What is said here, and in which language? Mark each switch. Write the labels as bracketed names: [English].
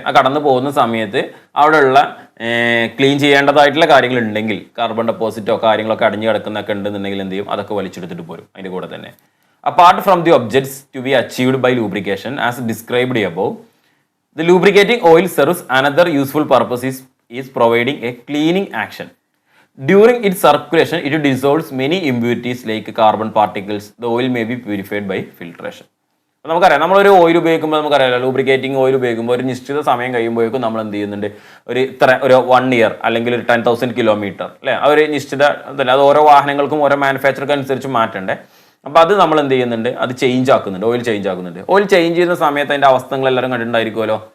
[Malayalam] ആ കടന്നു പോകുന്ന സമയത്ത് അവിടെയുള്ള ക്ലീൻ ചെയ്യേണ്ടതായിട്ടുള്ള കാര്യങ്ങൾ ഉണ്ടെങ്കിൽ കാർബൺ ഡെപ്പോസിറ്റോ കാര്യങ്ങളൊക്കെ അടിഞ്ഞു കിടക്കുന്നൊക്കെ ഉണ്ടെന്നുണ്ടെങ്കിൽ എന്ത് ചെയ്യും, അതൊക്കെ വലിച്ചെടുത്തിട്ട് പോരും അതിൻ്റെ കൂടെ തന്നെ. [English] Apart from the objects to be achieved by lubrication as described above, the lubricating oil serves another useful purpose is providing a cleaning action. During its circulation, it dissolves many impurities like carbon particles. The oil may be purified by filtration. [Malayalam] നമുക്കറിയാം, നമ്മളൊരു oil ഉപയോഗിക്കുമ്പോൾ നമുക്കറിയാം, lubricating oil ഉപയോഗിക്കുമ്പോൾ ഒരു നിശ്ചിത സമയം കഴിയുമ്പോഴേക്കും നമ്മൾ എന്ത് ചെയ്യുന്നുണ്ട്, ഒരു 1 year അല്ലെങ്കിൽ ഒരു 10,000 kilometer അല്ലേ, ആ ഒരു നിശ്ചിത അത് ഓരോ വാഹനങ്ങൾക്കും ഓരോ മാനുഫാക്ചർക്ക് അനുസരിച്ച് മാറ്റണ്ടേ. അപ്പോൾ അത് നമ്മൾ എന്ത് ചെയ്യുന്നുണ്ട്, അത് ചേഞ്ച് ആക്കുന്നുണ്ട്, ഓയിൽ ചേഞ്ച് ആക്കുന്നുണ്ട്. ഓയിൽ ചേഞ്ച് ചെയ്യുന്ന സമയത്ത് അതിൻ്റെ അവസ്ഥകൾ എല്ലാവരും കണ്ടിട്ടുണ്ടായിരിക്കുമല്ലോ.